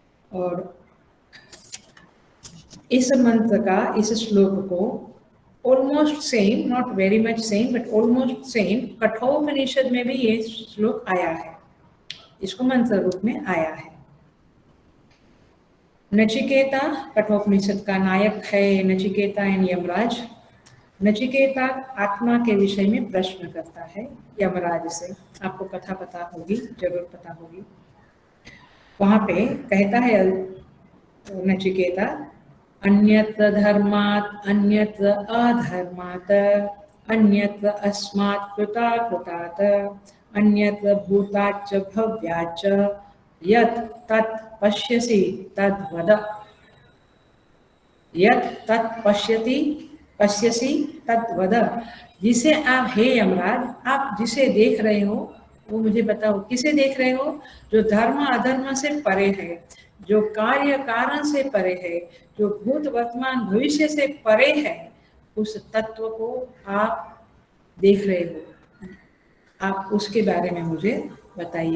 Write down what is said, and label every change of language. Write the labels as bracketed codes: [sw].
[hi] और इस मंत्र का, इस श्लोक को almost same, [en] not very much same but almost same, [hi] Kathopanishad में भी ये श्लोक आया है, इसको मंत्र रूप में आया है। नचिकेता, कठोपनिषद का नायक है नचिकेता एंड यमराज। नचिकेता आत्मा के विषय में प्रश्न करता है यमराज से, आपको कथा पता होगी, जरूर पता होगी। वहां पे कहता है नचिकेता, [sa] अन्यत्र धर्मात् अन्यत्र अधर्मात् अन्यत्र अस्मात् कृताकृतात् अन्यत्र भूताच्च भव्याच्च यत् तत् पश्यसि तद्वद। यत् तत् पश्यसि तद्वद, [hi] जिसे आप, हे यमराज, आप जिसे देख रहे हो वो मुझे बताओ। किसे देख रहे हो? जो धर्म अधर्म से परे है, जो कार्य कारण से परे है, जो भूत वर्तमान भविष्य से परे है, उस तत्व को आप देख रहे हो, आप उसके बारे में मुझे बताइए।